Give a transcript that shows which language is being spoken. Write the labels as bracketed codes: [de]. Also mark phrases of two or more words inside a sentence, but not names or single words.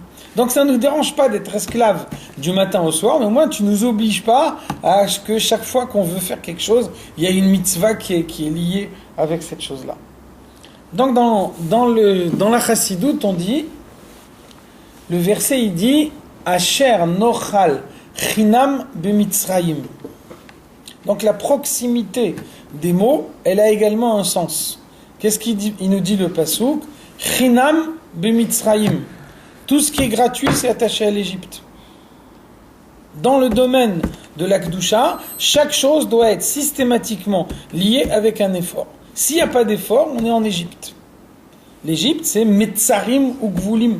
[fr] Donc ça ne nous dérange pas d'être esclaves du matin au soir, mais au moins tu ne nous obliges pas à ce que chaque fois qu'on veut faire quelque chose, il y a une mitzvah qui est liée avec cette chose-là. Donc dans la chassidoute, on dit, le verset il dit [he] אשר נאכל חנם במצרים. [fr] Donc la proximité des mots, elle a également un sens. Qu'est-ce qu'il dit? Il nous dit le pasuk [he] חנם במצרים. [fr] Tout ce qui est gratuit, c'est attaché à l'Égypte. Dans le domaine de la Kedusha, chaque chose doit être systématiquement liée avec un effort. S'il n'y a pas d'effort, on est en Égypte. L'Égypte, c'est Metzarim ou Gvulim.